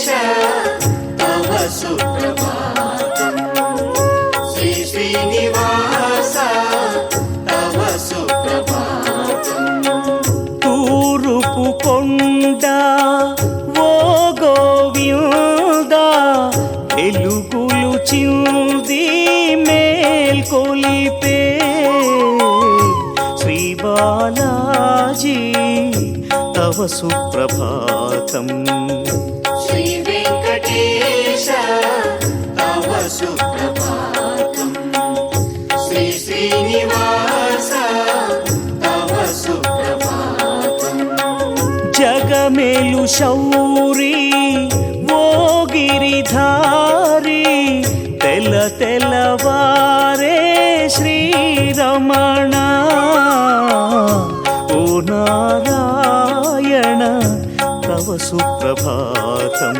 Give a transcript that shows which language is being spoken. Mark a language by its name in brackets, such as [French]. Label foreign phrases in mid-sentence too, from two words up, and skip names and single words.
[Sanskrit] तव सुप्रभातम् श्री श्रीनिवास तव सुप्रभातम् [Telugu] తూరుపు కొండ ఓ గోవింద వెలుగులు చింది మేల్కొలిపే శ్రీ బాలాజీ [Sanskrit] తవ సుప్రభాతం श्री वेङ्कटेश तव सुप्रभातम् श्री श्रीनिवास तव सुप्रभातम् [Telugu] మేలు శౌరి ఓ గిరిధారి తెల్ల తెల్లవారే శ్రీరమణ ఓ నారాయణ [Sanskrit] తవ సుప్రభాతం